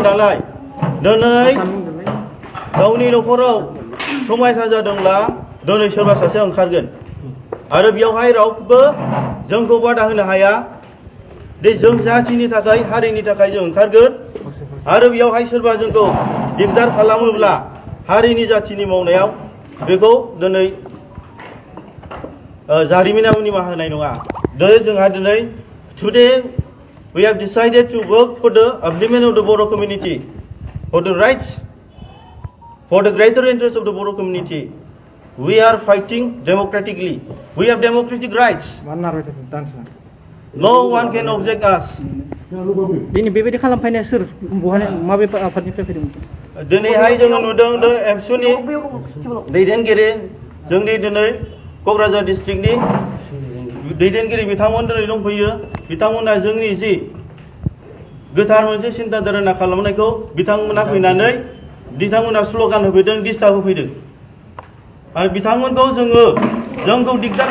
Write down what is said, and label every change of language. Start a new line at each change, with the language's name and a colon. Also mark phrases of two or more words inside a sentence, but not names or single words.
Bodo: नालाय दिनै गावनि न'खराव समायसा जादोंब्ला दिनै सोरबा सासे ओंखारगोन आरो बेयावहाय रावबो जोंखौ बादा होनो हाया दे जों जाथिनि थाखाय हारिनि थाखाय जों ओंखारगोन आरो बेयावहाय सोरबा जोंखौ दिगदार खालामोब्ला हारिनि जाथिनि मावनायाव बेखौ दिनै जारिमिनाव निमाहा होनाय नङा जोंहा दिनै
English: टुडे we have decided to work for the upliftment of the Bodo community for the rights for the greater interest of the Bodo community we are fighting democratically we have democratic rights no one can object us
Bodo: दिनै बेबायदि खालामफैनाया सोर बहाय माबे आफादनिफ्राय फैदोंमोन दिनैहाय जोङो नुदों एबसुनि दैदेनगिरि जोंनि दिनै क'क्राझार डिस्ट्रिक्टनि दैदेनगिरि बिथांमोन दिनै दंफैयो बिथांमोना जोंनि जि गोथार मोनसे सिन्ता धारना खालामनायखौ बिथांमोना फैनानै बिथांमोना स्ल'गान होफैदों डिस्टार्ब होफैदों आरो बिथांमोनखौ जोंखौ दिगदार